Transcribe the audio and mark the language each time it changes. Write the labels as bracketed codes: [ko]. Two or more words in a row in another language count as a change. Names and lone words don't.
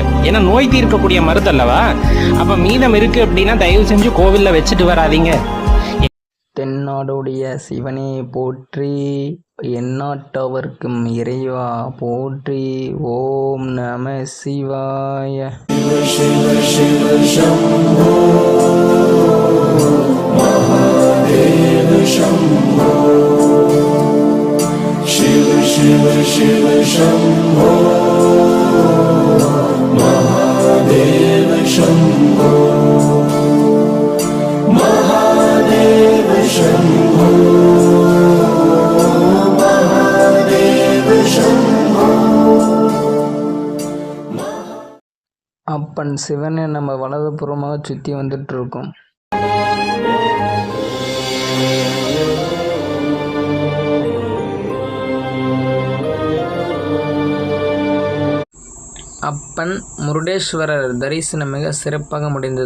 [ta] ஏன்னா நோய் தீர்க்கக்கூடிய மருந்து அல்லவா? அப்போ மீதம் இருக்குது அப்படின்னா தயவு செஞ்சு கோவிலில் வச்சுட்டு வராதீங்க. தென்னாடுடைய சிவனே போற்றி, எந்நாட்டவர்க்கும் இறைவா போற்றி. [sa] ॐ नमः शिवाय. शिव शिव शम्भो महादेव शम्भो शिव शिव शिव शम्भो महादेव शम्भो महादेव शम्भो महादेव शम्भो. [ta] அப்பன் சிவனை நம்ம வலதுபுறமாக சுற்றி வந்துட்டுருக்கோம். அப்பன் முருடேஸ்வரர் தரிசனம் மிக சிறப்பாக முடிந்தது.